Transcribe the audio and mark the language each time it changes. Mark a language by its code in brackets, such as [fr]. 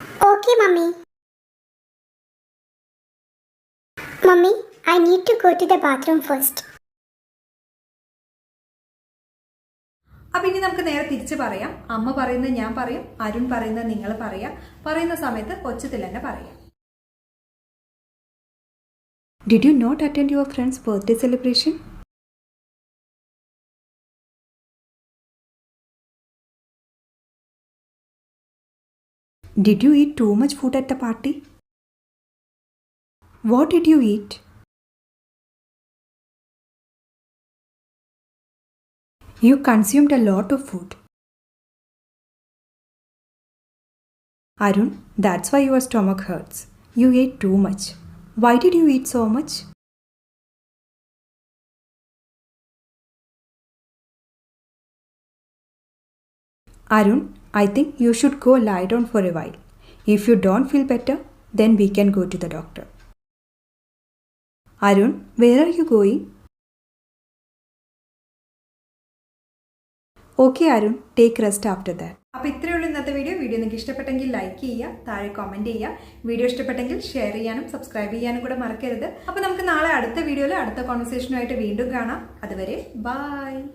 [en] Okay, Mummy. Mummy, I need to go to the bathroom first. [ml] അപ്പം ഇനി നമുക്ക് നേരെ തിരിച്ച് പറയാം. അമ്മ പറയുന്നത് ഞാൻ പറയും, അരുൺ പറയുന്നത് നിങ്ങൾ പറയാം. പറയുന്ന സമയത്ത് ഒച്ചത്തിൽ തന്നെ പറയാം. [en] Did you not attend your friend's birthday celebration? Did you eat too much food at the party? What did you eat? You consumed a lot of food. Arun, that's why your stomach hurts. You ate too much. Why did you eat so much? Arun, I think you should go lie down for a while. If you don't feel better, then we can go to the doctor. Arun, where are you going? Okay Arun, take rest after that. [ml] അപ്പോൾ ഇത്രയേ ഉള്ളൂ ഇന്നത്തെ video. നിങ്ങൾക്ക് ഇഷ്ടപ്പെട്ടെങ്കിൽ like ചെയ്യുക, താഴെ comment ചെയ്യുക. Video ഇഷ്ടപ്പെട്ടെങ്കിൽ ഷെയർ ചെയ്യാനും സബ്സ്ക്രൈബ് ചെയ്യാനും കൂടെ മറക്കരുത്. അപ്പോൾ നമുക്ക് നാളെ അടുത്ത വീഡിയോയിൽ അടുത്ത കോൺവെർസേഷനുമായിട്ട് വീണ്ടും കാണാം. അതുവരെ ബൈ.